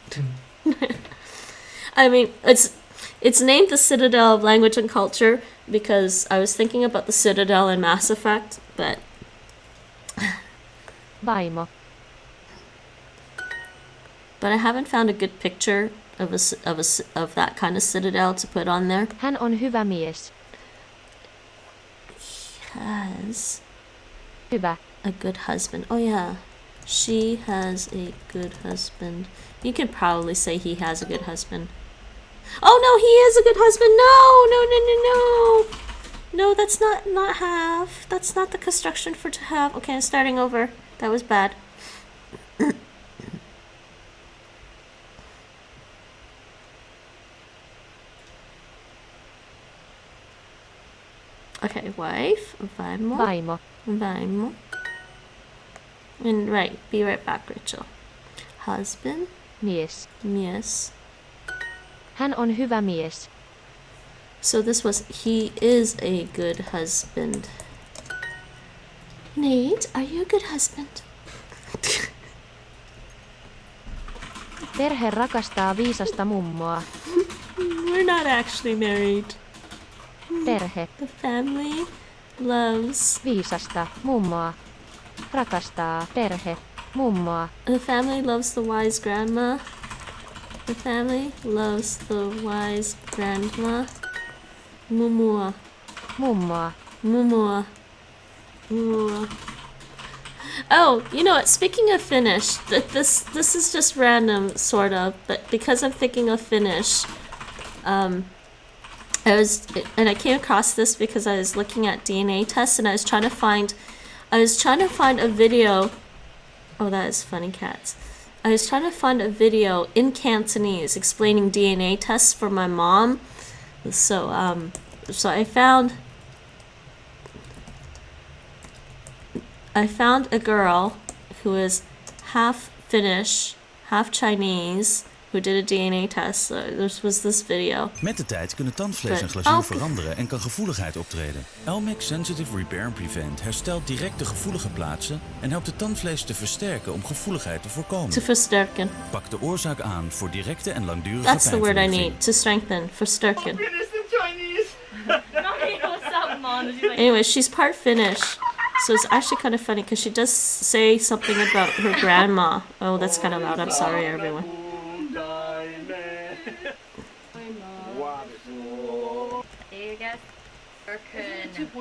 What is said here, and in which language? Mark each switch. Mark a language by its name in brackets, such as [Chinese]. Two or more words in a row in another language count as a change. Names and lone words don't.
[English] I mean, it's named the Citadel of Language and Culture because I was thinking about the Citadel in Mass Effect, but [Finnish] Vaimo. [English] I haven't found a good picture of that kind of citadel to put on there. [Finnish] Hän on hyvä mies. [English] Has [Finnish] Hyvä. [English] a good husband. Oh yeah, she has a good husband. You can probably say he has a good husband. Oh no, he is a good husband. No, that's not have. That's not the construction for to have. Okay, I'm starting over. That was bad. Okay, wife, [Finnish] Vaimo. Vaimo. [English] And right, be right back, Rachel. Husband, [Finnish] Mies. mies. Hän on hyvä mies. [English] So this was, he is a good husband. Nate, are you a good husband? [Finnish] Perhe rakastaa viisasta mummoa. [English] We're not actually married. [Finnish] Perhe. [English] The family loves. [Finnish] Viisasta mummoa. Rakastaa perhe. Mummoa. [English] The family loves the wise grandma. The family loves the wise grandma. [Finnish] Mumua. Mummoa. Mumua. Mumua. [English] Oh, you know what? Speaking of Finnish, this is just random, sort of, but because I'm thinking of Finnish, I came across this because I was looking at DNA tests and I was trying to find a video. Oh, that is funny, cats. I was trying to find a video in Cantonese explaining DNA tests for my mom. So I found a girl who is half Finnish, half Chinese, who did a DNA test. So this was this video. [Dutch] Met de tijd kunnen tandvlees en glazuur veranderen en kan gevoeligheid optreden. Elmex Sensitive Repair and Prevent herstelt direct de gevoelige plaatsen en helpt het tandvlees te versterken om gevoeligheid te voorkomen. Te versterken. Pak de oorzaak aan voor directe en langdurige [English] That's the word I [Dutch] pijnverlichting. [English] need. To strengthen. Versterken. Anyway, she's part Finnish. So it's actually kind of funny because she does say something about her grandma. Oh, that's kind of loud. I'm sorry, everyone. You guess American. 2.6%.